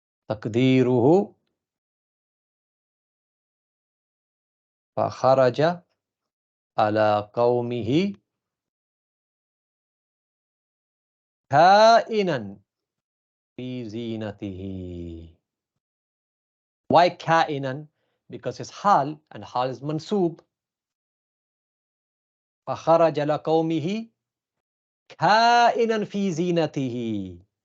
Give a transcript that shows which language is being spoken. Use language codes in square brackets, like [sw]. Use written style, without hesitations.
[ar] Taqdeeruhu فخرج على قومه كائنا في زينته. [en] Why كائنا? Because it's hal and hal is mansoob. [ar] فخرج على قومه كائنا في زينته.